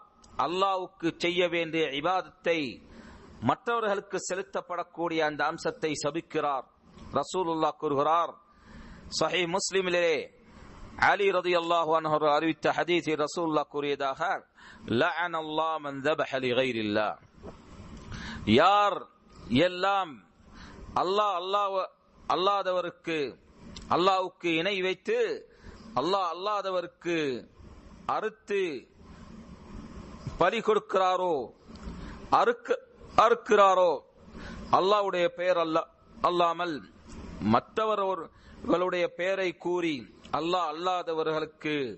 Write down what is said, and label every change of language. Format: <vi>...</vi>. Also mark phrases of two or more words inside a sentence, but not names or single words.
<ta>அல்லாஹ்வுக்கு செய்ய வேண்டிய இபாதத்தை மற்றவர்களுக்கு செலுத்தப்படக்கூடிய அந்த அம்சத்தை சபிக்கிறார். ரசூலுல்லாஹ் கூறுகிறார், சஹீஹ் முஸ்லிமிலே அலி</ta> <ar>رضي الله عنه</ar> <ta>அறிவித்த ஹதீஸில் ரசூலுல்லாஹ் கூறியதாக,</ta> <ar>لعن الله من ذبح لغير الله,</ar> <ta>யார் எல்லாம் அல்லாஹ்வுக்கு இணை வைத்து அல்லாதவருக்கு அறுத்து பலி கொடுக்கிறாரோ, அறுக்கிறாரோ, அல்லாஹ்வுடைய பெயர் அல்லாமல் மற்றவர்களுடைய பெயரை கூறி அல்லாதவர்களுக்கு</ta>